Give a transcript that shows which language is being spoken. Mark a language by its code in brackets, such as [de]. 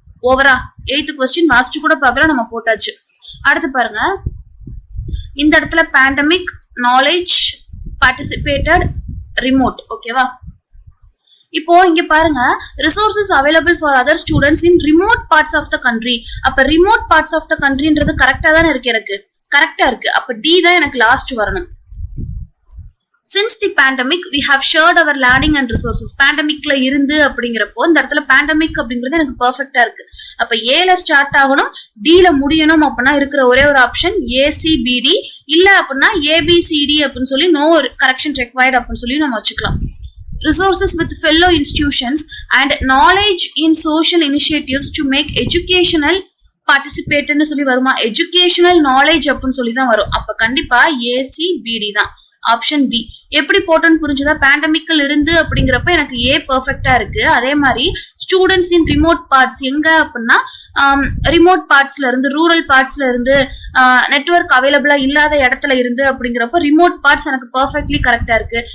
[ta] ஓவரா 8th question வாசிச்சு கூட பார்க்கல, நம்ம போட்டாச்சு. அடுத்து பாருங்க, இந்த இடத்துல பேண்டமிக், நாலேஜ், பார்ட்டிசிபேட்டட், ரிமோட். ஓகேவா? இப்போ இங்க பாருங்க, [en] Resources available for other students in remote parts of the country. [ta] அப்ப ரிமோட் பார்ட்ஸ் ஆஃப் த கண்ட்ரின்றது கரெக்டா தானே இருக்கு, எனக்கு கரெக்டா இருக்கு. அப்ப டி தான் எனக்கு லாஸ்ட் வரணும். [en] Since the pandemic, we have shared our learning and resources. [ta] பேண்டமிக்ல இருந்து அப்படிங்கிறப்போ இந்த இடத்துல பேண்டமிக் அப்படிங்கிறது எனக்கு பெர்ஃபெக்டா இருக்கு. அப்ப ஏல ஸ்டார்ட் ஆகணும், டில முடியணும் அப்படின்னா இருக்கிற ஒரே ஒரு ஆப்ஷன் ஏசிபிடி. இல்ல அப்படின்னா ஏபிசிடி அப்படின்னு சொல்லி நோ கரெக்ஷன் ரெக்வயர்ட் அப்படின்னு சொல்லி நம்ம வச்சுக்கலாம். [en] Resources with fellow institutions and knowledge in social initiatives to make educational participate [ta] சொல்லி வருமா? எஜுகேஷனல் நாலேஜ் அப்படின்னு சொல்லி தான் வரும். அப்ப கண்டிப்பா ஏசிபிடி தான், ஆப்ஷன் பி. எப்படி போட்டோன்னு புரிஞ்சுதா? பேண்டமிக்கல் இருந்து அப்படிங்கிறப்ப எனக்கு ஏ பெர்ஃபெக்டா இருக்கு. அதே மாதிரி ஸ்டூடெண்ட்ஸ் இன் ரிமோட் பார்ட்ஸ் எங்க அப்படின்னா ரிமோட் பார்ட்ஸ்ல இருந்து, ரூரல் பார்ட்ஸ்ல இருந்து, நெட்வொர்க் அவைலபிளா இல்லாத இடத்துல இருந்து அப்படிங்கிறப்ப ரிமோட் பார்ட்ஸ் எனக்கு பெர்ஃபெக்ட்லி கரெக்டா இருக்கு.